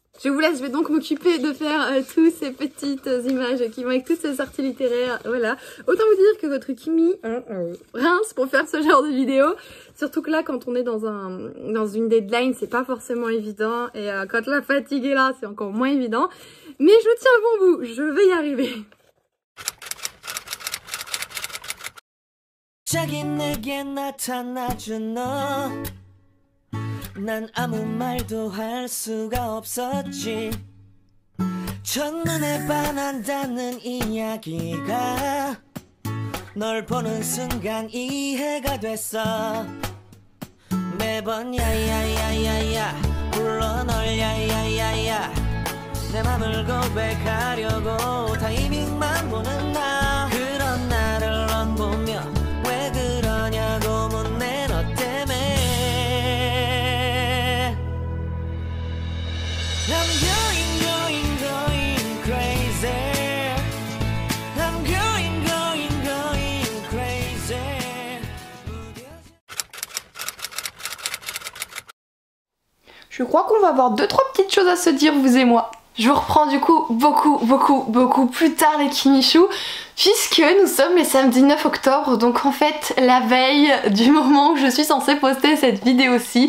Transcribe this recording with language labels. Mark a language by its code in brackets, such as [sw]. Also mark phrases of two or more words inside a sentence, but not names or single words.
[fr] Je vous laisse, je vais donc m'occuper de faire toutes ces petites images qui vont avec toutes ces sorties littéraires, voilà. Autant vous dire que votre Kimi rince pour faire ce genre de vidéo. Surtout que là, quand on est dans une deadline, c'est pas forcément évident. Et quand la fatigue est là, c'est encore moins évident. Mais je tiens bon bout, je vais y arriver. [ko] 난 아무 말도 할 수가 없었지. 첫눈에 반한다는 이야기가 널 보는 순간 이해가 됐어. 매번 야야야야야 불러 널 야야야야 내 맘을 고백하려고 타이밍만 보는 나. 그런 나를 넌 보며 왜 그러냐고 묻네 너 때문에. [en] I'm going crazy. I'm going crazy. [fr] Je crois qu'on va avoir 2-3 petites choses à se dire, vous et moi. Je vous reprends du coup beaucoup plus tard les Kimichou, puisque nous sommes le samedi 9 octobre, donc en fait la veille du moment où je suis censée poster cette vidéo-ci.